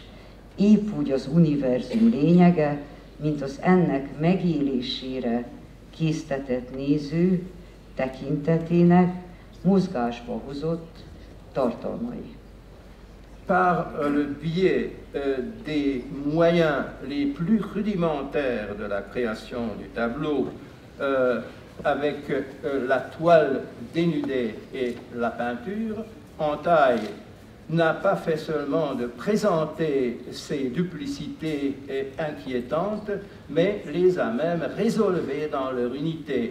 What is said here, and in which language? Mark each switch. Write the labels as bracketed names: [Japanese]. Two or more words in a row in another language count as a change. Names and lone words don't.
[Hungarian] Épp úgy az univerzum lényege, mint az ennek megélésére késztetett néző tekintetének mozgásba hozott tartalmai. [French] Par le biais des moyens les plus rudimentaires de la création du tableau, avec la toile dénudée et la peinture, Antaille n'a pas fait seulement de présenter ces duplicités inquiétantes, mais les a même résolvées dans leur unité.